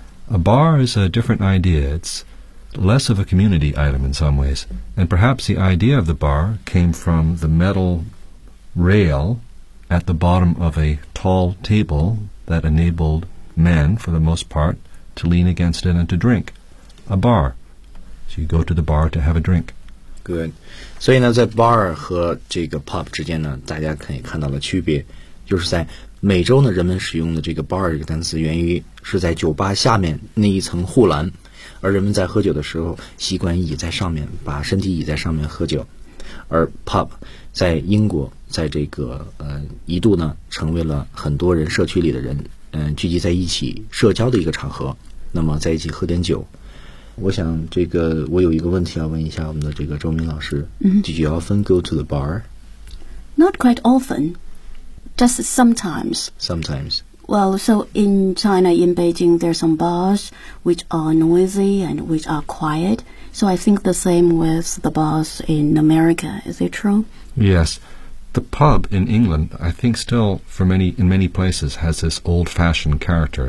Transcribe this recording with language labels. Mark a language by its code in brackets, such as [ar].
[en] A bar is a different idea. It's less of a community item in some ways, and perhaps the idea of the bar came from the metal rail at the bottom of a tall table that enabledmen, for the most part, to lean against it and to drink. A bar. So you go to the bar to have a drink. Good. [zh] 所以呢在 bar 和这个 pub 之间呢大家可以看到的区别就是在美洲呢人们使用的这个 bar 这个单词源于是在酒吧下面那一层护栏而人们在喝酒的时候习惯倚在上面把身体倚在上面喝酒而 pub 在英国在这个一度呢成为了很多人社区里的人聚集在一起社交的一个场合那么在一起喝点酒我想这个我有一个问题要问一下我们的这个周明老师、 [en] Did you often go to the bar? Not quite often Just sometimes Sometimes Well, so in China, in Beijing There are some bars which are noisy and which are quiet So I think the same with the bars in America Is it true? Yes. The pub in England, I think still in many places has this old-fashioned character.